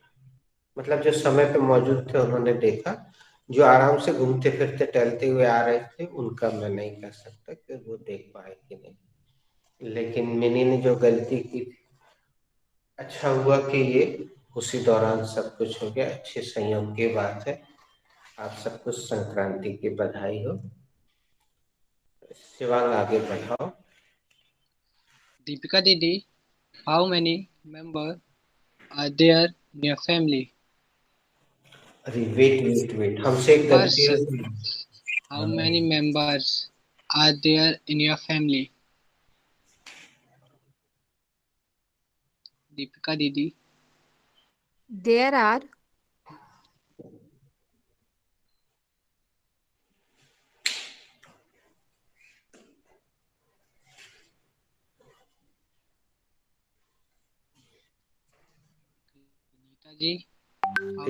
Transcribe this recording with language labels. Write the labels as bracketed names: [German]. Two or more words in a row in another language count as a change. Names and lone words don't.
[Hindi] मतलब जो समय पे मौजूद थे उन्होंने देखा, जो आराम से घूमते फिरते टहलते हुए आ रहे थे उनका मैं नहीं कह सकता कि वो देख पाए कि नहीं, लेकिन मिनी ने जो गलती की, अच्छा हुआ कि ये उसी दौरान सब कुछ हो गया, अच्छे संयोग की बात है। आप सबको संक्रांति की बधाई हो। शिवांग आगे बढ़ाओ। [English] Deepika Didi, how many members are there in your family? [Hindi] अरे वेट, हमसे एक गलती हो Person, गई। [English] how many members are there in your family? Deepika Didi, There are Neetaji, how